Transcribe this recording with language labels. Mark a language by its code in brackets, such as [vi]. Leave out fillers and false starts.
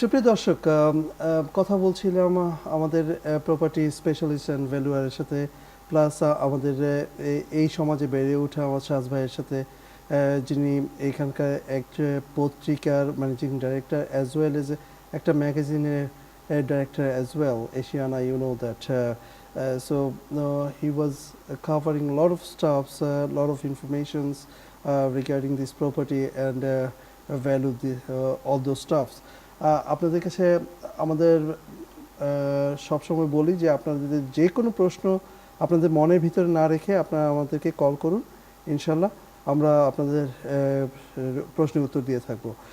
[bn] সুপ্রিয় দর্শক, কথা বলছিলাম আমাদের প্রপার্টি স্পেশালিস্ট অ্যান্ড ভ্যালুয়ারের সাথে, প্লাস আমাদের এই সমাজে বেড়ে ওঠা আমার সাজ ভাইয়ের সাথে, যিনি এখানকার এক পত্রিকার managing director as well as একটা ম্যাগাজিনের [en] director as well, Asiana, you know that. So he was covering a lot of stuffs, a lot of informations regarding this property and value all those stuffs. [bn] আপনাদের কাছে আমাদের সবসময় বলি যে আপনাদের যে কোনো প্রশ্ন আপনাদের মনের ভিতরে না রেখে আপনারা আমাদেরকে কল করুন, ইনশাল্লাহ আমরা আপনাদের প্রশ্নের উত্তর দিয়ে থাকবো।